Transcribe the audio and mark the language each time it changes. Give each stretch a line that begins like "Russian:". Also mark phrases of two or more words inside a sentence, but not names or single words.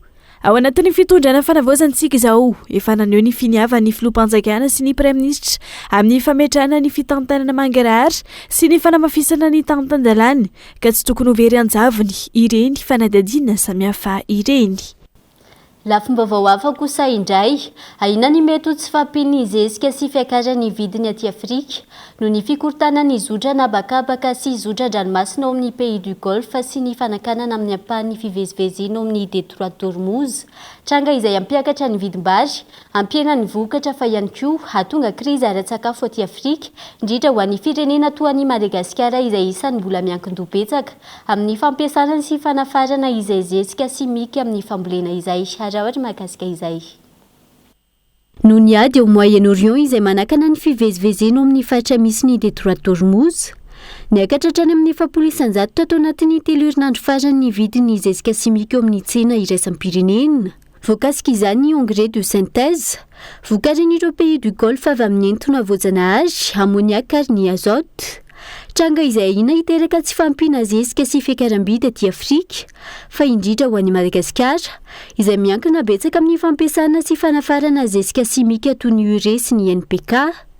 Malagasy: Ao anatin'ny fitondrana fanavaozantsika izao efa naneho ny finiavany filoham-panjakana sy ny praiministra amin'ny fametrahana ny fitantanana mangarahara sy ny fanamafisana ny tantan-dalàna ka tsy tokony ho very anjavony ireny fanadihadiana samihafa ireny. Lafim-baovao hafa kosa indray ahina ny mety ho tsy fampiany zezika sy fiakarany vidiny aty Afrika noho ny fikortana ny zotra nabakabaka sy zotra dranomasina ao amin'ny
French: pays du Golfe
Malagasy: sy ny fanakanana amin'ny ampahany fivezivezina ao amin'ny Détroit d'Ormuz. Tranga izay ampiakatra ny vidim-bary, ampiana ny vokatra fa ihany koa hahatonga krizy ara-tsakafo aty Afrika, indrindra ho an'ny firenena toa ny Madagasikara izay isan'ny mbola miankin-doha betsaka amin'ny fampiasana sy fanafarana izay zezika simika amin'ny fambolena izay. Noho ny ady ao Moyen-Orient izay manakana ny fivezivezena ao amin'ny faritra misy ny Détroit d'Ormuz, niakatra hatrany amin'ny 700 tao anatin'ny 3 herinandro farany ny vidiny zezika simika ao amin'ny tsena iraisam-pirenena. Voakasika izany
French: engrais de synthèse,
Malagasy: vokarin'ireo
French: pays du Golfe
Malagasy: avy amin'ny entona voajanahary, ammoniaque ary ny azote. Tranga izay ahina hiteraka tsy fampiana zezika sy fiakaram-bidy aty Afrika, fa indrindra ho an'i Madagasikara, izay miankina betsaka amin'ny fampiasana sy fanafarana zezika simika toy ny urée sy ny NPK.